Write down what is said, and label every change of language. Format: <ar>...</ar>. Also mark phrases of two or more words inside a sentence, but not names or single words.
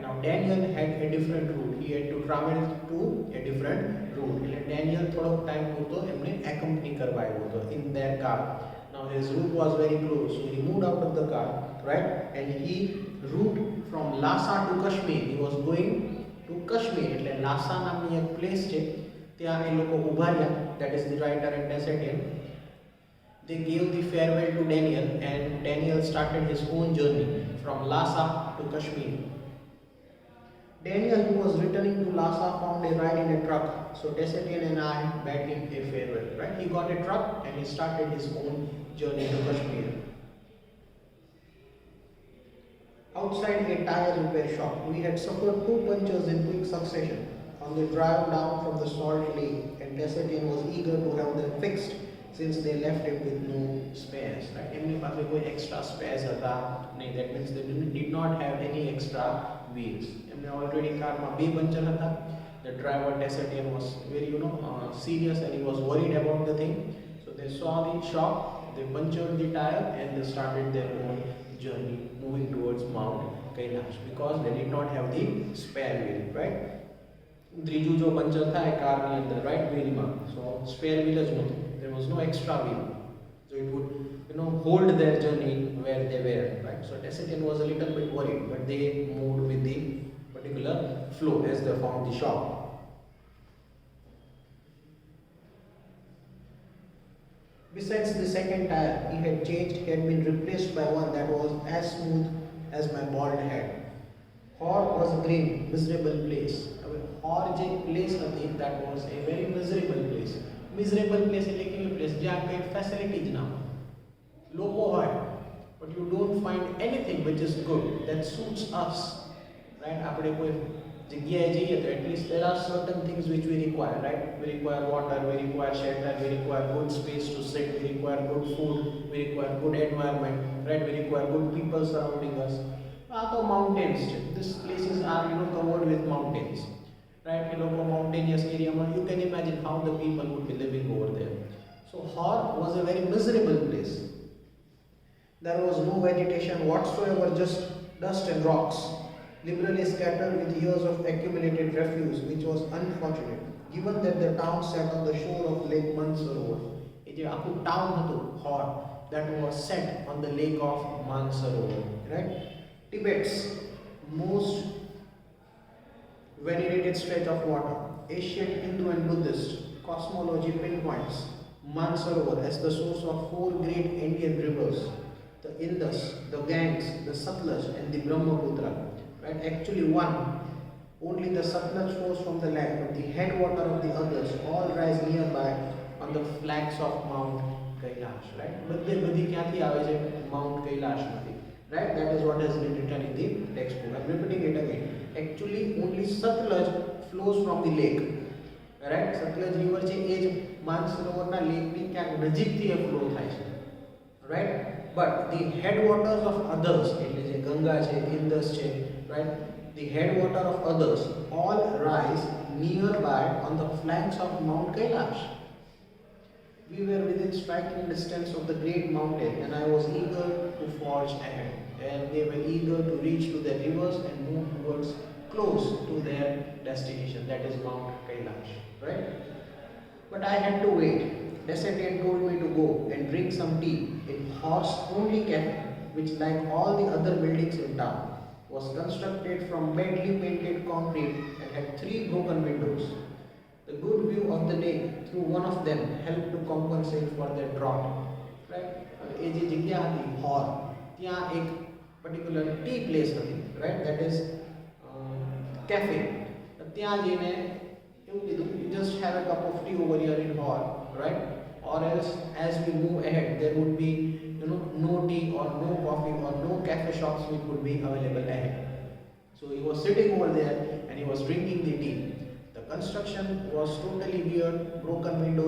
<en>Now Daniel had a different route. He had to travel to a different route. And Daniel थोड़ा time</en> <gu>હતો હમને</gu> <en>accompany</en> <gu>કરવાયા હતો</gu> <en>in their car. Now his route was very close, so he moved out of the car, right? And he route from Lhasa to Kashmir. He was going to Kashmir.</en> <gu>એટલે Lhasa નામની એક place છે. ત્યાં એ લોકો ઉભા રહ્યા.</gu> <en>That is the writer and Desetian. They gave the farewell to Daniel, and Daniel started his own journey from Lhasa to Kashmir. Daniel, who was returning to Lhasa, found a ride in a truck. So Desetian and I bade him a farewell. Right? He got a truck and he started his own journey to Kashmir. Outside a tire repair shop, we had suffered 2 punctures in quick succession on the drive down from the salt lake, and Desetian was eager to have them fixed since they left him with no spares. Right?</en> <gu>એમની પાસે કોઈ</gu> <en>extra spares</en> <gu>હતા નહીં.</gu> <en>That means they did not have any extra wheels.</en> <gu>એમને already કારમાં 2 પંચર હતા.</gu> <en>The driver Desetian was very serious and he was worried about the thing. So they saw the shop, they punctured the tire and they started their own journey moving towards Mount Kailash because they did not have the spare wheel, right?</en> <gu>ત્રીજું જો પંચર થાય કારની અંદર,</gu> <en>right, wheelમાં, so spare wheel</en> <gu>જ નહોતું.</gu> <en>There was no extra wheel, so it would hold their journey where they were, right? So Desetian was a little bit worried, but they moved with the particular flow as they found the shop. Besides the second tire he had changed, he had been replaced by one that was as smooth as my bald head. Hor was a grim, miserable place. Hor જે place હતી, that was a very miserable place. Miserable place</en> <gu>એટલે કેવી place જ્યાં કોઈ facility જ ના હોય. લોકો હોય,</gu> <en>but you don't find anything which is good that suits us. Right?</en> <gu>આપણે કોઈ જગ્યાએ જઈએ તો</gu> <en>at least there are certain things which we require, right? We require water, we require shelter, we require good space to sit, we require good food, we require good environment, right? We require good people surrounding us.</en> <gu>તો mountains છે.</gu> <en>These places are covered with mountains. Right? Mountainous area, you can imagine how the people would be living over there. So Hor was a very miserable place. There was no vegetation whatsoever, just dust and rocks, liberally scattered with years of accumulated refuse, which was unfortunate, given that the town sat on the shore of Lake Mansarovar.</en> <gu>એ જે આખું town હતું,</gu> <en>Hor, that was set on the lake of Mansarovar, right? Tibet's most venerated stretch of water, Asian, Hindu and Buddhist cosmology pinpoints Mansarovar as the source of four great Indian rivers, the Indus, the Ganges, the Satluj and the Brahmaputra. Right? Actually one, only the Satluj flows from the land, but the headwater of the others all rise nearby on the flanks of Mount Kailash. Right?</en> <gu>બધી ક્યાંથી આવે છે? Mount Kailash માંથી. Right?</gu> <en>That is what has been written in the textbook. I'm repeating it again. Actually only Satluj flows from the lake.</en> <gu>Right? Satluj river છે એ જ માનસરોવરના લેકની ક્યાંક નજીકથી એ ફ્લો થાય છે.</gu> <en>Right? But the headwaters of others,</en> <gu>એટલે જે ગંગા છે, ઇન્દસ છે,</gu> <en>right? The headwater of others all rise nearby on the flanks of Mount Kailash. We were within striking distance of the great mountain, and I was eager to forge ahead. And they were eager to reach to their rivers and move towards close to their destination, that is Mount Kailash, right? But I had to wait. Descendant told me to go and drink some tea in horse-only cafe, which, like all the other buildings in town, was constructed from badly painted concrete and had 3 broken windows. The good view of the lake through one of them helped to compensate for their drought. Right?</en> <gu>એ જે જગ્યા હતી હોર, ત્યાં એક</gu> <en>particular tea place</en> <gu>હતી, right?</gu> <en>That is cafe.</en> <gu>ત્યાં જઈને એવું કીધું,</gu> <en>you just have a cup of tea over here in Hor, right? Or else as we move ahead there would be no tea or no coffee or no cafe shops which would be available ahead. So he was sitting over there and he was drinking the tea. The construction was totally weird, broken windows.</en>